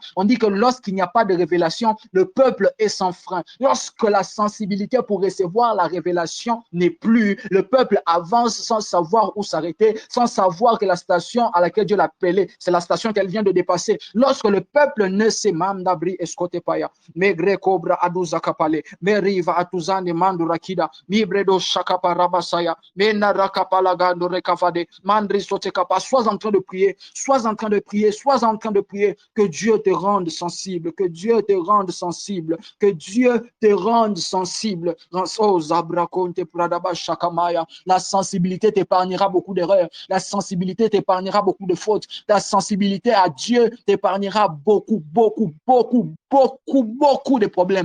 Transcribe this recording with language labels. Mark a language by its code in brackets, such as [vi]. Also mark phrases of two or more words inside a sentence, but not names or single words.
[fr] On dit que lorsqu'il n'y a pas de révélation, le peuple est sans frein. Lorsque la sensibilité pour recevoir la révélation n'est plus, le peuple avance sans savoir où s'arrêter, sans savoir que la station à laquelle Dieu l'a appelé, c'est la station qu'elle vient de dépasser. Lorsque le peuple ne sait mandabri escotepaya, megre cobra aduza kapale, meriva atuzane mandurakida, mibredo shakaparabasaya, mena rakapalagando rekafade, mandri sotekapa. Sois en train de prier, sois en train de prier, sois en train de prier, que Dieu te rende sensible, que Dieu te rende sensible, que Dieu te rende sensible. Oh, Zabrakonte Pradaba Shakamaya. La sensibilité t'épargnera beaucoup d'erreurs, la sensibilité t'épargnera beaucoup de fautes, ta sensibilité à Dieu t'épargnera beaucoup de problèmes.